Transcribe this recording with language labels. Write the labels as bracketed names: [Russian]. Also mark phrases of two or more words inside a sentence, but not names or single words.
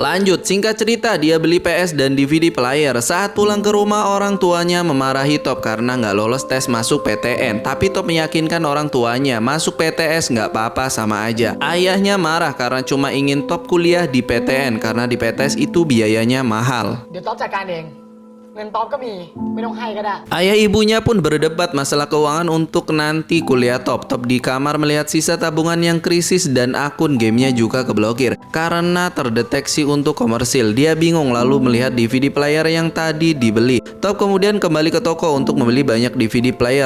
[Indonesian] Lanjut, singkat cerita dia beli PS dan DVD player. Saat pulang ke rumah orang tuanya memarahi Top karena nggak lolos tes masuk PTN. Tapi Top meyakinkan orang tuanya masuk PTS nggak apa-apa, sama aja. Ayahnya marah karena cuma ingin Top kuliah di PTN karena di PTS itu biayanya mahal. [Thai] เดี๋ยวต๊อบจัดการเองเงินต๊อบก็มีไม่ต้องให้ก็ได้ [Indonesian] Ayah ibunya pun berdebat masalah keuangan untuk nanti kuliah Top. Top di kamar melihat sisa tabungan yang krisis dan akun gamenya juga keblokir karena terdeteksi untuk komersil. Dia bingung lalu melihat DVD player yang tadi dibeli. Top kemudian kembali ke toko untuk membeli banyak DVD player.